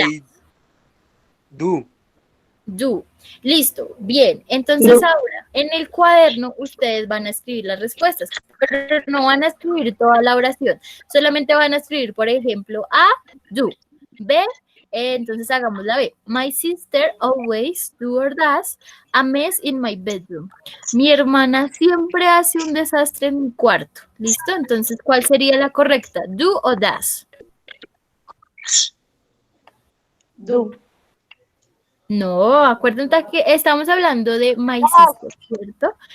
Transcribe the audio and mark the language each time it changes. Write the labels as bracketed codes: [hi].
[en] I do. [es] Do. Listo, bien. Entonces ahora, en el cuaderno ustedes van a escribir las respuestas, pero no van a escribir toda la oración. Solamente van a escribir, por ejemplo, A, do. B, entonces hagamos la B. [en] My sister always do or does a mess in my bedroom. [es] Mi hermana siempre hace un desastre en mi cuarto. ¿Listo? Entonces, ¿cuál sería la correcta? ¿Do o does? [en] Do. [es] No, acuérdense que estamos hablando de [en] my sister, [es] ¿cierto?